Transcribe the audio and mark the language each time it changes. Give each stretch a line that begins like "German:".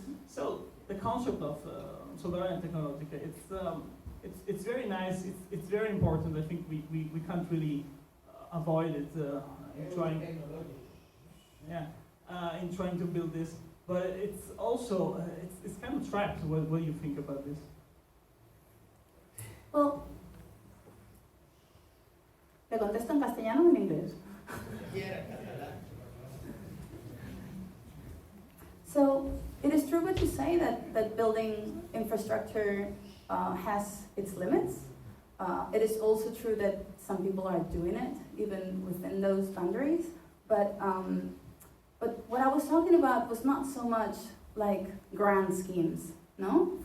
English: So the concept of Soberania Tecnologica, it's very nice. It's very important. I think we can't really avoid it in trying. In trying to build this, but it's also it's kind of trapped. What do you think about this?
Spanish: Well, ¿le contesto en castellano o en inglés?
English: So, it is true what you say that building infrastructure has its limits. It is also true that some people are doing it, even within those boundaries. But what I was talking about was not so much like grand schemes, no?